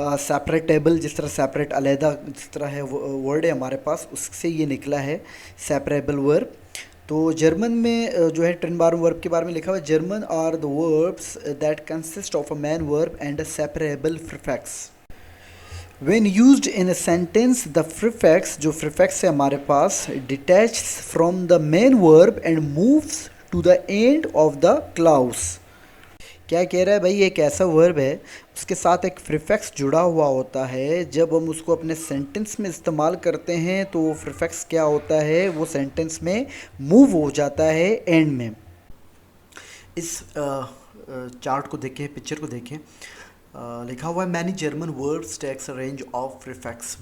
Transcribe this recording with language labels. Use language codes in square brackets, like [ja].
[hi] सेपरेटेबल, जिस तरह सेपरेट अलहदा जिस तरह है वर्ड है हमारे पास, उससे ये निकला है सेपरेबल वर्ब। तो जर्मन में जो है ट्रेन बार वर्ब के बारे में लिखा हुआ है, [en] German are the verbs that consist of a main verb and a separable prefix. When used in a sentence, the prefix, [hi] जो prefix है हमारे पास, [en] detaches from the main verb and moves to the end of the clause। [hi] क्या कह रहा है भाई, एक ऐसा वर्ब है उसके साथ एक प्रीफिक्स जुड़ा हुआ होता है। जब हम उसको अपने सेंटेंस में इस्तेमाल करते हैं तो वो प्रीफिक्स क्या होता है, वो सेंटेंस में मूव हो जाता है एंड में। इस चार्ट को देखें, पिक्चर को देखें। लिखा हुआ है [en] Many German verbs takes a range of prefix.